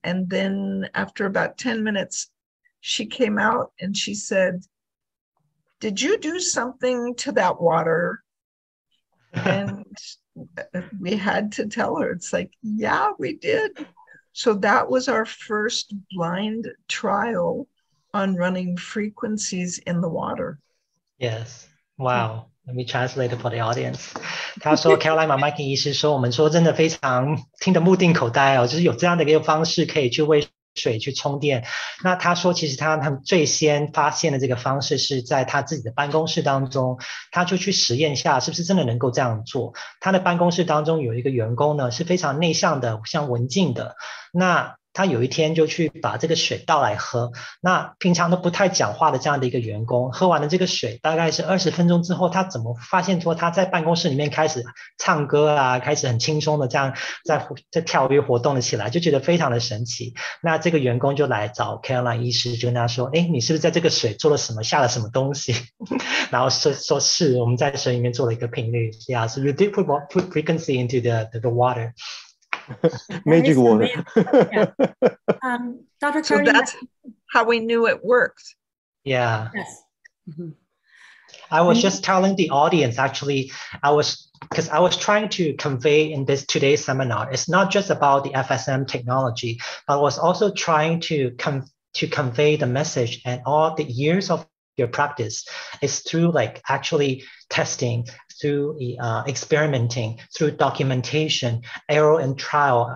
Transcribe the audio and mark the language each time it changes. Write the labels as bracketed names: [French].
[English] And then after about 10 minutes, she came out and she said, "Did you do something to that water?" And we had to tell her, it's like, yeah, we did. So that was our first blind trial on running frequencies in the water. Yes. Wow. Let me translate it for the audience. [Chinese] 他说 Carolyn Mcmakin 医师说，我们说真的非常听得目定口呆就是有这样的一个方式可以去为水去充电。那他说其实他们最先发现的这个方式是在他自己的办公室当中，他就去实验一下是不是真的能够这样做。他的办公室当中有一个员工呢是非常内向的，像文静的，那他有一天就去把这个水倒来喝，那平常都不太讲话的这样的一个员工，喝完了这个水大概是20分钟之后，他怎么发现说他在办公室里面开始唱歌开始很轻松的这样在跳跃活动了起来，就觉得非常的神奇。那这个员工就来找 Carolyn 医师，就跟他说，你是不是在这个水做了什么，下了什么东西？然后说是我们在水里面做了一个频率。 [English] Yeah, so we did put frequency into the water. Magic water. Yeah. Dr. Carolyn, so that's how we knew it worked. Yeah. Yes. Mm-hmm. I was just telling the audience, actually, because I was trying to convey in this today's seminar, it's not just about the FSM technology, but I was also trying to convey the message, and all the years of your practice is through like actually testing, through experimenting, through documentation, error and trial.